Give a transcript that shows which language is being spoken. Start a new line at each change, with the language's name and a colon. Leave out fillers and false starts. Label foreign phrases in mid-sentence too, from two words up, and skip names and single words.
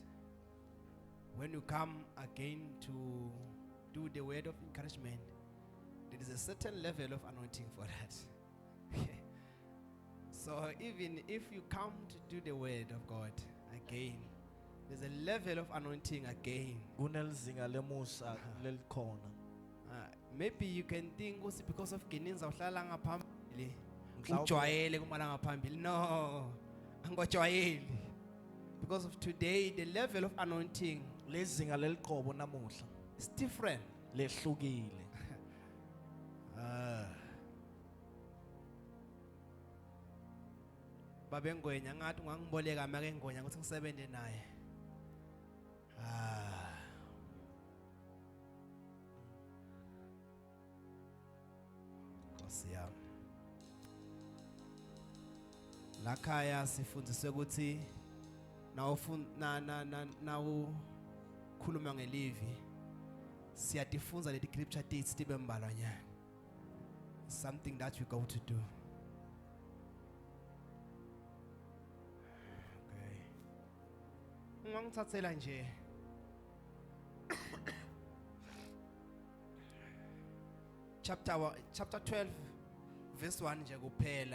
English: When you come again to do the word of encouragement, there is a certain level of anointing for that. So even if you come to do the word of God again, there's a level of anointing again.
Swati: Kunelizinga lemusa lelikhona.
English: Maybe you can think ukuthi because of Geninza
Swati: uhlala ngaphambili Mhlawumbe- ujwayele kumala ngaphambili. No, angojwayeli.
English: Because of today, the level of anointing
Swati: Lezinga leliqobo namuhla
English: is different.
Swati: lehlukile. Babe Ngwenya ngathi ungangiboleka make Ngwenya ukuthi ngisebenze naye. Nkosi yami. Lakhaya sifundiswe ukuthi nawu khuluma ngelivi siyatifunza leti
English: scripture dates
Swati: tibe mbalwanyana.
English: Something that we go to do.
Swati: Okay. Ungangithathela nje.
English: Chapter 12 verse 1
Swati: nje kuphela.